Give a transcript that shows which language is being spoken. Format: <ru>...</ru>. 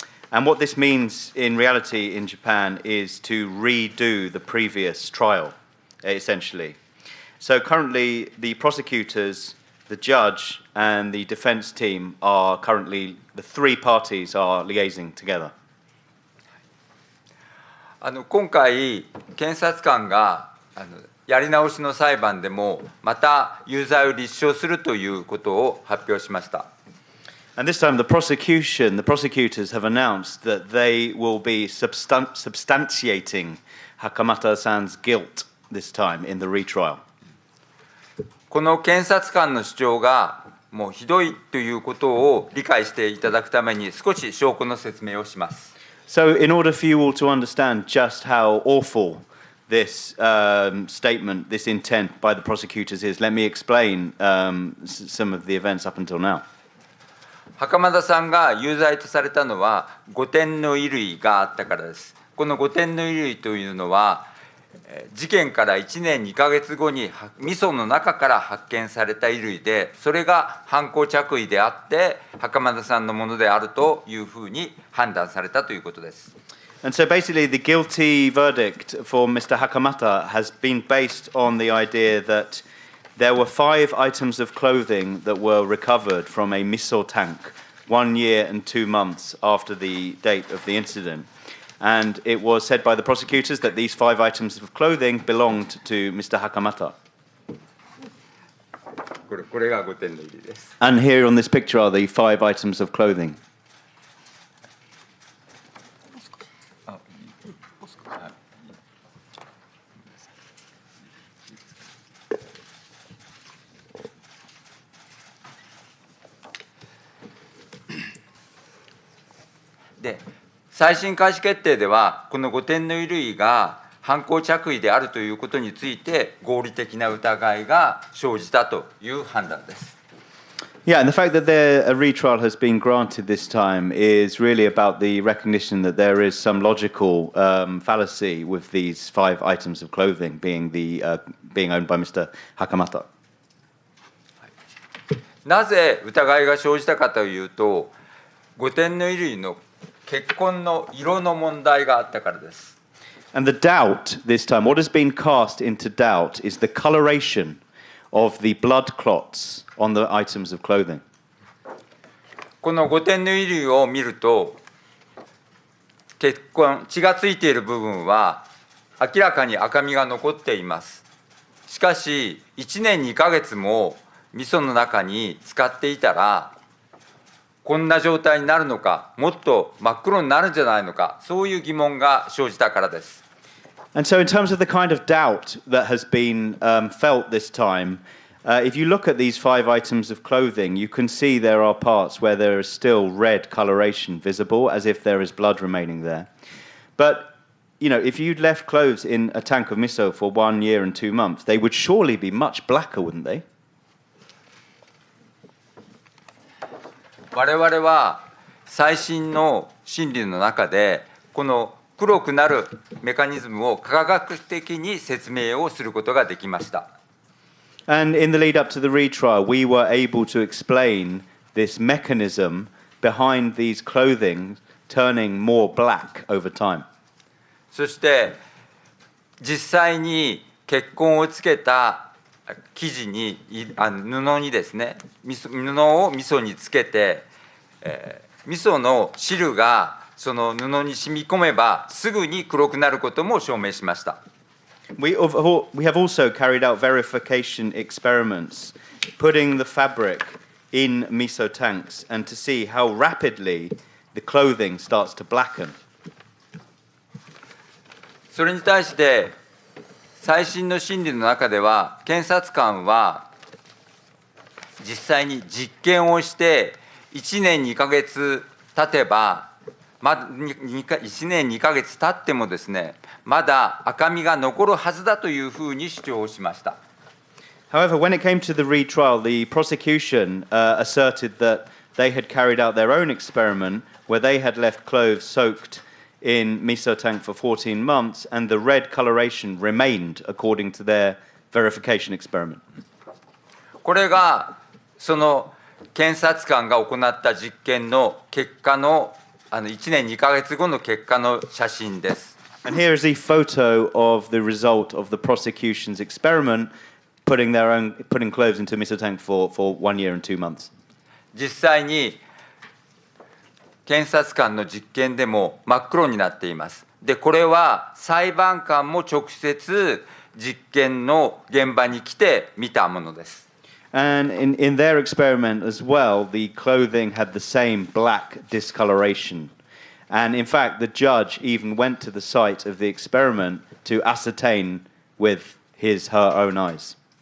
<en>And what this means in reality in Japan is to redo the previous trial, essentially. So currently the prosecutors, the judge and the defense team are currently, the three parties are liaising together.</en> <ja>今回、検察官がやり直しの裁判でもまた有罪を立証するということを発表しました。</ja> <en>And this time the prosecutors have announced that they will be substantiating Hakamata-san's guilt this time in the retrial.</en> <ja>この検察官の主張がもうひどいということを理解していただくために少し証拠の説明をします。</ja> <en>So in order for you all to understand just how awful this statement, this intent by the prosecutors is, let me explain some of the events up until now.</en> <ja>袴田さんが有罪とされたのは5点の衣類があったからです。この5点の衣類というのは事件から1年2ヶ月後に味噌の中から発見された衣類で、それが犯行着衣であって袴田さんのものであるというふうに判断されたということです。</ja> <en>And so basically the guilty verdict for Mr. Hakamata has been based on the idea that there were 5 items of clothing that were recovered from a miso tank 1 year and 2 months after the date of the incident. And it was said by the prosecutors that these 5 items of clothing belonged to Mr. Hakamata.</en> <ja>これが5点の衣類です。</ja> <en>And here on this picture are the 5 items of clothing.</en> <ja>で、再審開始決定では、この5点の衣類が犯行着衣であるということについて、合理的な疑いが生じたという判断です。</ja> <en>Yeah, and the fact that a retrial has been granted this time is really about the recognition that there is some logical fallacy with these 5 items of clothing being owned by Mr. Hakamata.</en> <ja>なぜ疑いが生じたかというと、5点の衣類の血痕の色の問題があったからです。</ja> <en>And the doubt this time, what has been cast into doubt is the coloration of the blood clots on the items of clothing.</en> <ja>この5点の衣類を見ると、血がついている部分は明らかに赤みが残っています。しかし、1年2ヶ月も味噌の中に使っていたら、こんな状態になるのか、もっと真っ黒になるんじゃないのか、そういう疑問が生じたからです。</ja> <en>And so in terms of the kind of doubt that has been felt this time, if you look at these 5 items of clothing, you can see there are parts where there is still red coloration visible, as if there is blood remaining there. But, you know, if you'd left clothes in a tank of miso for 1 year and 2 months, they would surely be much blacker, wouldn't they?</en> <ja>我々は最新の心理の中で、この黒くなるメカニズムを科学的に説明をすることができました。</ja> <en>And in the lead up to the retrial, we were able to explain this mechanism behind these clothing turning more black over time.</en> <ja>そして実際に血痕をつけた生地に布にですね、布を味噌につけて、味噌の汁がその布に染み込めばすぐに黒くなることも証明しました。</ja> <en>We have also carried out verification experiments, putting the fabric in miso tanks and to see how rapidly the clothing starts to blacken.</en> <ja>それに対して最新の審理の中では、検察官は実際に実験をして1年2ヶ月経てば、1年2ヶ月経ってもですね、まだ赤みが残るはずだというふうに主張しました。</ja> <en>However, when it came to the retrial, the prosecution asserted that they had carried out their own experiment where they had left clothes soaked in miso tank for 14 months and the red coloration remained according to their verification experiment.</en> <ja>これがその検察官が行った実験の結果の1年2ヶ月後の結果の写真です。</ja> <en>And here is the photo of the result of the prosecution's experiment, putting clothes into miso tank for 1 year and 2 months.</en> <ja>実際に検察官の実験でも真っ黒になっています。で、これは裁判官も直接実験の現場に来て見たものです。</ja> <en>And in their experiment as well, the clothing had the same black discoloration. And in fact, the judge even went to the site of the experiment to ascertain with her own eyes.</en>